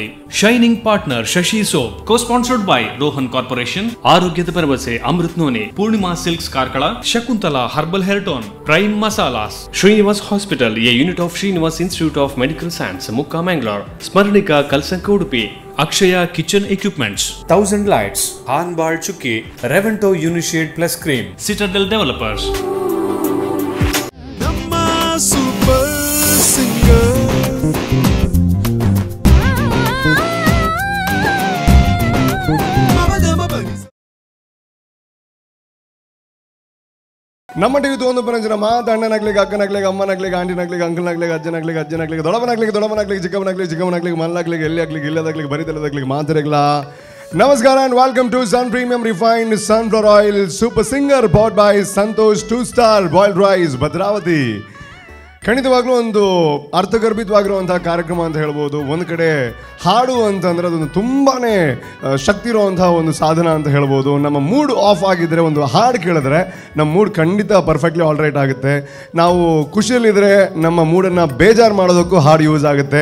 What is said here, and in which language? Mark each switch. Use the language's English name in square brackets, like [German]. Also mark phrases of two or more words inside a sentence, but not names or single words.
[English] Shining partner Shashi Soap, co-sponsored by Rohan Corporation, Arogyada Bharavase Amrit None, Purnima Silks Karkala, Shakuntala Herbal Hair Tone, Prime Masalas, Srinivas Hospital, a unit of Srinivas Institute of Medical Science, Mukka Mangalore, Smarnika Kalsanka Udupi, Akshaya Kitchen Equipments, 1000 Lights, Hanbal Chukki, Revento Unishade Plus Cream, Citadel Developers. Super Singer. [Kannada] ನಮ್ಮ ಟಿವಿ ಒಂದು ಪರಂಜನ ಮಾತ ಅಣ್ಣನಾಗ್ಲಿಕ್ಕೆ ಅಕ್ಕನಾಗ್ಲಿಕ್ಕೆ ಅಮ್ಮನಾಗ್ಲಿಕ್ಕೆ ಆಂಟಿನಾಗ್ಲಿಕ್ಕೆ ಅಂಕಲ್ನಾಗ್ಲಿಕ್ಕೆ ಅಜ್ಜನಾಗ್ಲಿಕ್ಕೆ ದೊಡ್ಡವನಾಗ್ಲಿಕ್ಕೆ ಚಿಕ್ಕವನಾಗ್ಲಿಕ್ಕೆ ಮಲ್ಲಾಗ್ಲಿಕ್ಕೆ ಎಲ್ಲಿ ಆಗ್ಲಿಕ್ಕೆ ಇಲ್ಲದಾಗ್ಲಿಕ್ಕೆ ಬರಿತಲ್ಲದಾಗ್ಲಿಕ್ಕೆ ಮಾತಾಡಲಿಲ್ಲ. ನಮಸ್ಕಾರ [English] and welcome to Sun Premium Refined Sunflower Oil Super Singer powered by Santosh 2-Star Boiled Rice, Bhadravati. [Kannada] ಖಂಡಿತವಾಗ್ಲೂ ಒಂದು ಅರ್ಥಗರ್ಭಿತವಾಗಿರುವಂತಹ ಕಾರ್ಯಕ್ರಮ ಅಂತ ಹೇಳ್ಬೋದು. ಒಂದು ಕಡೆ ಹಾಡು ಅಂತಂದರೆ ಅದೊಂದು ತುಂಬಾ ಶಕ್ತಿ ಇರುವಂತಹ ಒಂದು ಸಾಧನ ಅಂತ ಹೇಳ್ಬೋದು. ನಮ್ಮ [English] mood off [Kannada] ಆಗಿದ್ದರೆ ಒಂದು ಹಾಡು ಕೇಳಿದ್ರೆ ನಮ್ಮ ಮೂಡ್ ಖಂಡಿತ [English] perfectly all right [Kannada] ಆಗುತ್ತೆ. ನಾವು ಖುಷಿಯಲ್ಲಿದ್ದರೆ ನಮ್ಮ ಮೂಡನ್ನು ಬೇಜಾರು ಮಾಡೋದಕ್ಕೂ ಹಾಡು ಯೂಸ್ ಆಗುತ್ತೆ.